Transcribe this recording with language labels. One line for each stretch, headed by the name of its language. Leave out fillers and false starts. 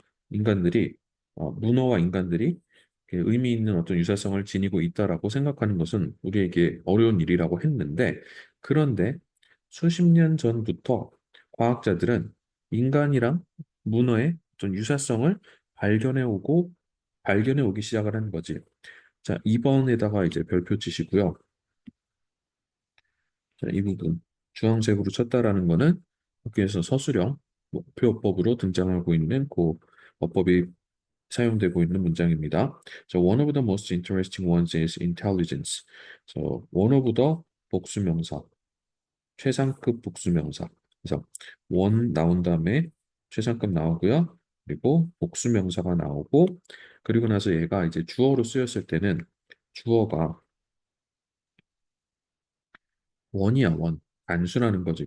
Korean: 인간들이 문어와 인간들이 이렇게 의미 있는 어떤 유사성을 지니고 있다라고 생각하는 것은 우리에게 어려운 일이라고 했는데 그런데 수십 년 전부터 과학자들은 인간이랑 문어의 어떤 유사성을 발견해 오고 발견해 오기 시작을 하는 거지. 자, 2번에다가 이제 별표 치시고요. 자, 이 부분 주황색으로 쳤다라는 거는 학교에서 서술형 목표법으로 등장하고 있는 그 어법이 사용되고 있는 문장입니다.
English: 자, one of the most interesting ones is intelligence. one of the
Korean: 복수명사, 최상급 복수명사. 그래서 one 나온 다음에 최상급 나오고요. 그리고 복수명사가 나오고 그리고 나서 얘가 이제 주어로 쓰였을 때는 주어가 원이야, 원. 단수라는 거지.